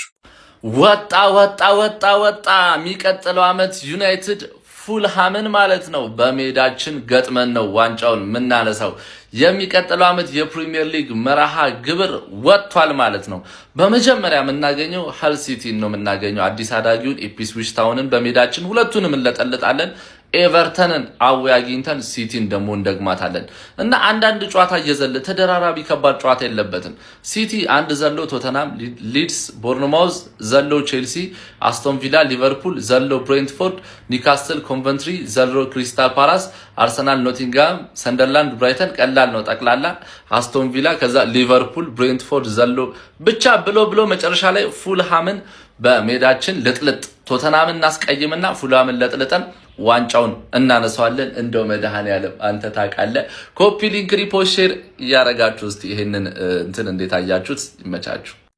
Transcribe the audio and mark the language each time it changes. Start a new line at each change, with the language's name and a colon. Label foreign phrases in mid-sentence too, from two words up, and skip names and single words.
Amharic: ወጣ ወጣ ወጣ ወጣ። የሚቀጥለው ዓመት ዩናይትድ ፉልሃምን ማለት ነው በሜዳችን ገጥመን ነው ዋንጫውን የምናነሳው። የሚቀጥለው ዓመት የፕሪሚየር ሊግ መርሃ ግብር ወጥቷል ማለት ነው። በመጀመሪያ የምናገኘው ሀል ሲቲን ነው የምናገኘው። አዲስ አዳጊውን ኢፕስዊች ታውንን በሜዳችን ሁለቱንም እንለጠልጣለን። ኤቨርተንን አዌ አግኝተን ሲቲን ደግሞ እንደግማታለን እና አንዳንድ ጨዋታ እየዘለ ተደራራቢ ከባድ ጨዋታ የለበትም። ሲቲ አንድ ዘሎ ቶተናም፣ ሊድስ፣ ቦርንማውዝ ዘሎ ቼልሲ፣ አስቶን ቪላ፣ ሊቨርፑል ዘሎ ብሬንትፎርድ፣ ኒውካስትል፣ ኮንቨንትሪ ዘሎ ክሪስታል ፓላስ፣ አርሰናል፣ ኖቲንግሃም፣ ሰንደርላንድ፣ ብራይተን ቀላል ነው ጠቅላላ። አስቶን ቪላ ከዛ ሊቨርፑል፣ ብሬንትፎርድ ዘሎ ብቻ ብሎ መጨረሻ ላይ ፉልሃምን በሜዳችን ልጥልጥ ቶተናምን እናስቀይምና ፉልሃምን ለጥልጠን ዋንጫውን እናነሳዋለን። እንደው መድኃኔዓለም አንተ ታውቃለህ።
English: copy link repost share
Amharic: እያረጋችሁ እስቲ ይሄንን እንትን እንዴት አያችሁት? ይመቻችሁ።